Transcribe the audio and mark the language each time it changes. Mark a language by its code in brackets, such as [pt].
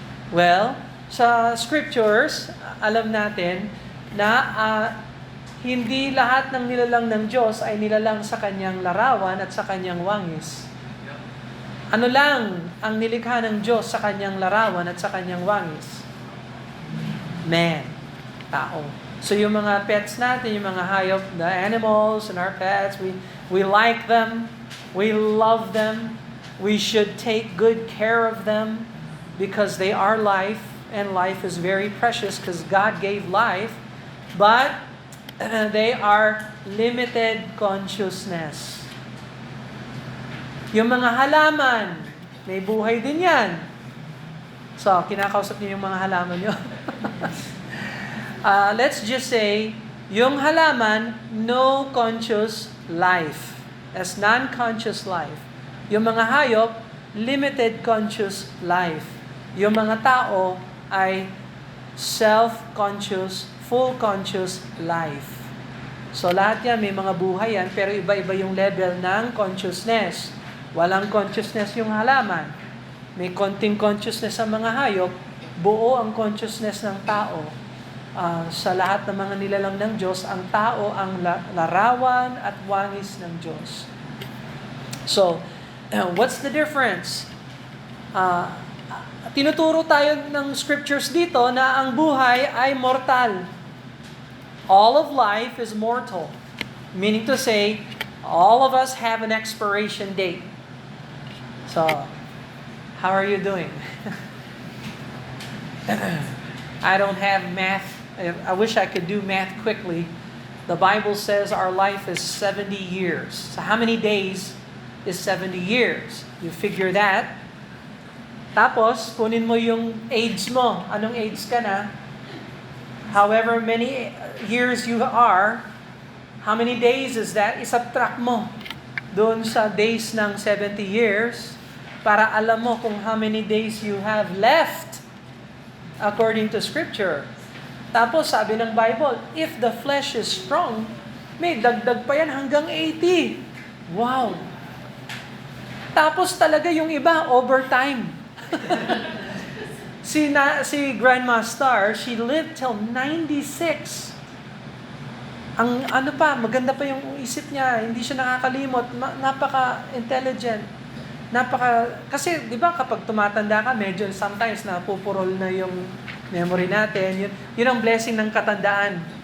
[tl] Well, sa scriptures, alam natin na hindi lahat ng nilalang ng Diyos ay nilalang sa kanyang larawan at sa kanyang wangis. Ano lang ang nilikha ng Diyos sa kanyang larawan at sa kanyang wangis? [en] Man, tao. So [tl] yung mga pets natin, yung mga hayop, [en] the animals and our pets, we like them, we love them, we should take good care of them because they are life, and life is very precious because God gave life, but they are limited consciousness. [tl] Yung mga halaman, may buhay din yan. So, kinakausap niyo yung mga halaman niyo. [en] Let's just say, [tl] yung halaman, [en] no conscious life. As non-conscious life. [tl] Yung mga hayop, [en] limited conscious life. [tl] Yung mga tao ay self-conscious, [en] full conscious life. [tl] So lahat yan, may mga buhay yan, pero iba-iba yung level ng consciousness. Walang consciousness yung halaman. May konting consciousness sa mga hayop, buo ang consciousness ng tao. Sa lahat ng mga nilalang ng Diyos, ang tao ang larawan at wangis ng Diyos. [en] So, what's the difference? [tl] Tinuturo tayo ng scriptures dito na ang buhay ay mortal. [en] All of life is mortal. Meaning to say, all of us have an expiration date. So, how are you doing? I don't have math. I wish I could do math quickly. The Bible says our life is 70 years. So how many days is 70 years? You figure that. [tl] Tapos, kunin mo yung age mo. Anong age ka na? [en] However many years you are, how many days is that? [tl] Isubtract mo doon sa days ng 70 years para alam mo kung [en] how many days you have left according to Scripture. [tl] Tapos, sabi ng Bible, [en] if the flesh is strong, [tl] may dagdag pa yan hanggang 80. Wow! Tapos talaga yung iba, overtime. [en] Si Grandma Star, she lived till 96. [tl] Ang ano pa, maganda pa yung isip niya, hindi siya nakakalimot, napaka-intelligent. Kasi 'di ba kapag tumatanda ka, medyo sometimes napupurol na yung memory natin. Yun ang blessing ng katandaan.